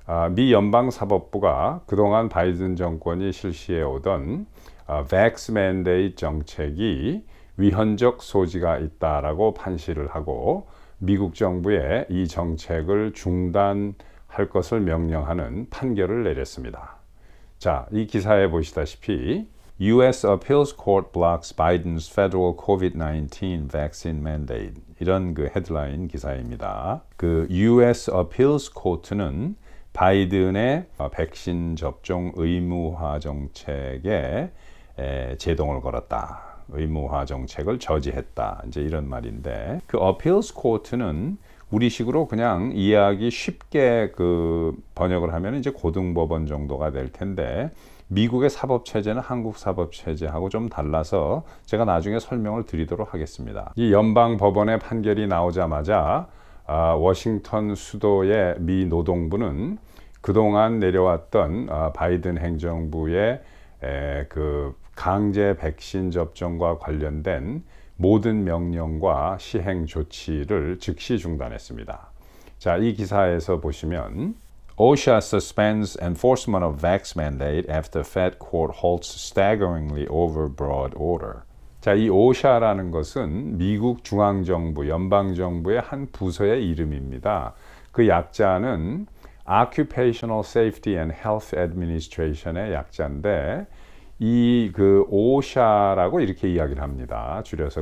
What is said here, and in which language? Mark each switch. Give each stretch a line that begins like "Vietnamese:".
Korean: 미 연방사법부가 그동안 바이든 정권이 실시해 오던 Vax Mandate 정책이 위헌적 소지가 있다라고 판시를 하고 미국 정부에 이 정책을 중단할 것을 명령하는 판결을 내렸습니다. 자, 이 기사에 보시다시피 U.S.
English: Appeals Court blocks Biden's federal COVID-19 vaccine mandate,
Korean: 이런 그 헤드라인 기사입니다. 그 U.S. Appeals Court는 바이든의 백신 접종 의무화 정책에 제동을 걸었다. 의무화 정책을 저지했다. 이제 이런 말인데, 그 Appeals Court는 우리식으로 그냥 이해하기 쉽게 그 번역을 하면 이제 고등법원 정도가 될 텐데, 미국의 사법체제는 한국 사법체제하고 좀 달라서 제가 나중에 설명을 드리도록 하겠습니다. 이 연방법원의 판결이 나오자마자 워싱턴 수도의 미 노동부는 그동안 내려왔던 바이든 행정부의 그 강제 백신 접종과 관련된 모든 명령과 시행 조치를 즉시 중단했습니다. 자, 이 기사에서 보시면
English: OSHA suspends enforcement of vax mandate after Fed court halts staggeringly overbroad order.
Korean: 자, 이 OSHA라는 것은 미국 중앙정부, 연방정부의 한 부서의 이름입니다. 그 약자는 Occupational Safety and Health Administration의 약자인데, 이 그 OSHA라고 이렇게 이야기를 합니다. 줄여서.